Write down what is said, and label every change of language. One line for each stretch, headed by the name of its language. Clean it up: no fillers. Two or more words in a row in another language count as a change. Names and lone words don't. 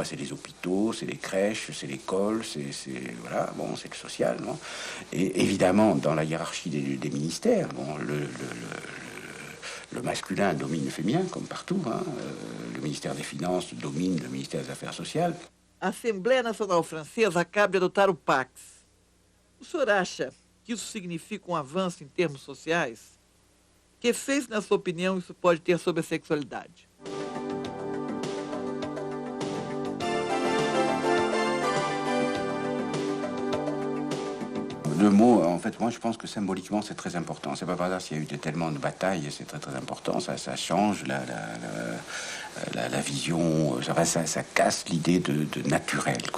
French: C'est les hôpitaux, c'est les crèches, c'est l'école, voilà, bon, c'est le social. Non, et évidemment, dans la hiérarchie des ministères, bon, le masculin domine le féminin, comme partout. Hein. Le ministère des Finances domine le ministère des Affaires sociales.
Portuguese: A Assembleia Nacional Francesa acaba de adotar o Pax. O senhor acha que isso significa avanço em termos sociais? Que efeitos, na sua opinião, isso pode ter sobre a sexualidade?
French: Le mot, en fait, moi je pense que symboliquement c'est très important. C'est pas par hasard s'il y a eu tellement de batailles, c'est très très important. Ça change la vision, ça casse l'idée de naturel, quoi.